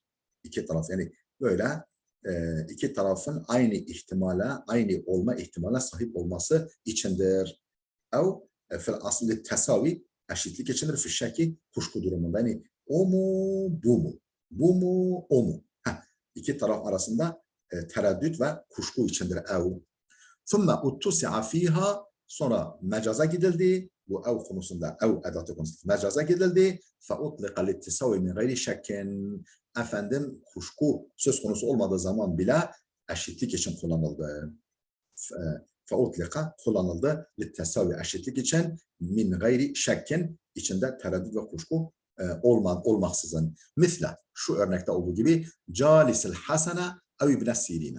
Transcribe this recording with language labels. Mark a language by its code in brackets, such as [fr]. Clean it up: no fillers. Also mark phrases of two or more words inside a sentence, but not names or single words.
[tr] İki taraf, yani böyle iki tarafın aynı ihtimale, aynı olma ihtimale sahip olması içindir. [ar] أو في الأصل التساوي, [tr] eşitlik içindir. [ar] في الشك, [tr] kuşku durumunda. Yani o mu, bu mu? Bu mu, o mu? İki taraf arasında tereddüt ve kuşku içindir ev. [ar] ثُمَّ اُتُّسِعَ ف۪يهَا, [tr] sonra mecaza gidildi. Bu ev konusunda, ev edatı konusunda mecaza gidildi. [ar] فَاُطْلِقَ لِتِّسَوِ مِنْ غَيْرِ şekkin. [tr] Kuşku söz konusu olmadığı zaman bile eşitlik için kullanıldı. فَاُطْلِقَ kullanıldı. لِتِّسَوِ eşitlik için. [ar] من غير شك, [tr] içinde tereddüt ve kuşku olmaksızın. Misle, şu örnekte olduğu gibi [ar] جالس الحسن أو ابن سيرين.